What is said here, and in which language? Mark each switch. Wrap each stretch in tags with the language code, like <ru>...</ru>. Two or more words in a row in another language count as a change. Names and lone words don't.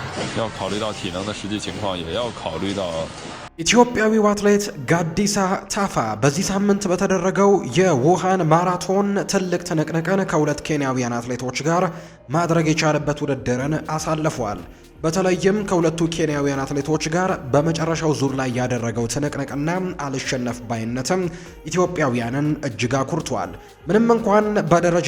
<zh>要考虑到体能的实际情况，也要考虑到。</zh> <am>ኢትዮጵያዊው አትሌት ጋዲሳ ታፋ በዚህ ሳምንት በተደረገው የውሃን ማራቶን ትልቅ ትንቅንቅን ከሁለት ኬንያውያን አትሌቶች ጋር ማድረግ የቻለበት ውድድርን አሳልፏል። በተለይም ከሁለቱ ኬንያውያን አትሌቶች ጋር በመጨረሻው ዙር ላይ ያደረገው ትንቅንቅና አልሸነፍ ባይነትም ኢትዮጵያውያንን እጅግ አኩርቷል። ምንም እንኳን በደረጃ</am>